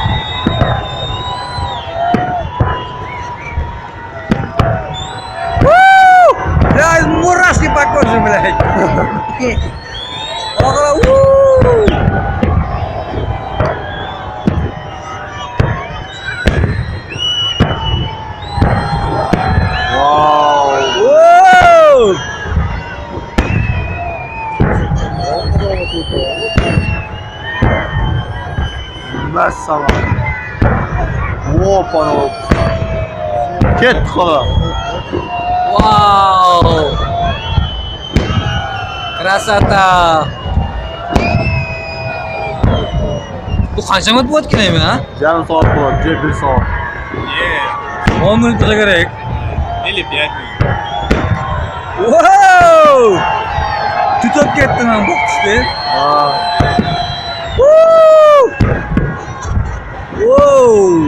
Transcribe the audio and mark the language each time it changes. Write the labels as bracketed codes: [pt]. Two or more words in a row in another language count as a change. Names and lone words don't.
[ru] Бля, мурашки по коже, блядь! [kk] Кара, вау. Воу! Мәссаған. Опа, кетті қалай. [ru] Вау! Красота! [uz] Bu qancha minut bo'ldi kelaymi, ha? [kk] Yarım saat болады, же 1 saat. [uz] 10 minut bo'lsa kerak. [ru] Или 5 minut. Wow! [uz] Tutib ketdim men bu qishda. Wow!